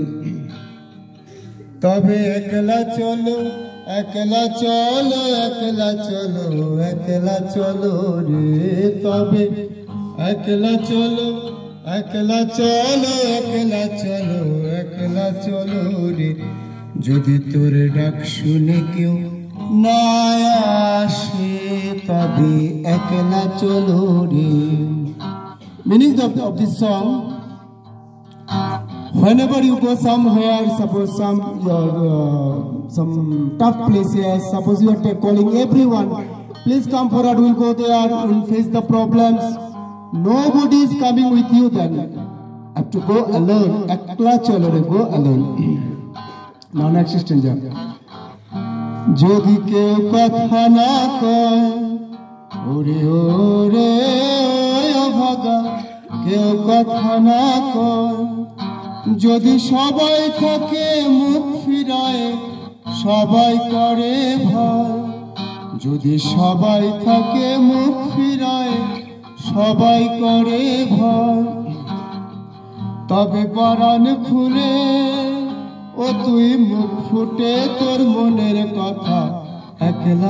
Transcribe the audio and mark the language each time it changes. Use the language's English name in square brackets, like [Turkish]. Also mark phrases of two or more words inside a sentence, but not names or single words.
[Bangla] তবে একলা চলো, একলা চলো, একলা চলো, একলা চলো রে, তবে একলা চলো, একলা চলো, একলা চলো, একলা চলো রে, যদি তোর ডাক শুনে কেউ না আসে, তবে একলা চলো রে. [English] Meaning of this song, whenever you go somewhere, suppose some tough places, suppose you are calling everyone, please come forward, we'll go there, we'll face the problems. Nobody is coming with you then. Have to go alone. [Bangla] একলা চলো রে, [English] go alone. Now next stanza. [Bangla] যদি কেউ কথা না কয়, ওরে ওরে ও ভাগা, কেউ কথা না কয়, যদি সবাই থাকে মুখ ফিরায়, সবাই করে ভয়, যদি সবাই থাকে মুখ ফিরায়, সবাই করে ভয়, তবে পরাণ খুলে ও তুই মুখ ফুটে তোর মনের কথা একলা